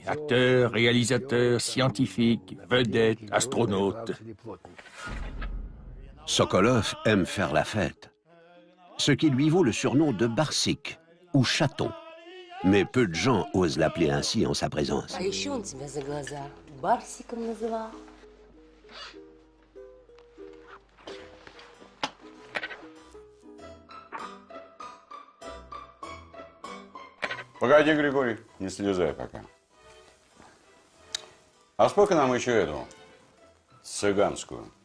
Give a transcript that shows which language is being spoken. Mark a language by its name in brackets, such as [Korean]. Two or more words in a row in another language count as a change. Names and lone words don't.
[French] Acteurs, réalisateurs, scientifiques, vedettes, astronautes. Sokolov aime faire la fête, ce qui lui vaut le surnom de Barsik ou chaton. Mais peu de gens osent l'appeler ainsi en sa présence. [Russian] Погоди, Григорий, не слезай пока. А сколько нам еще эту цыганскую?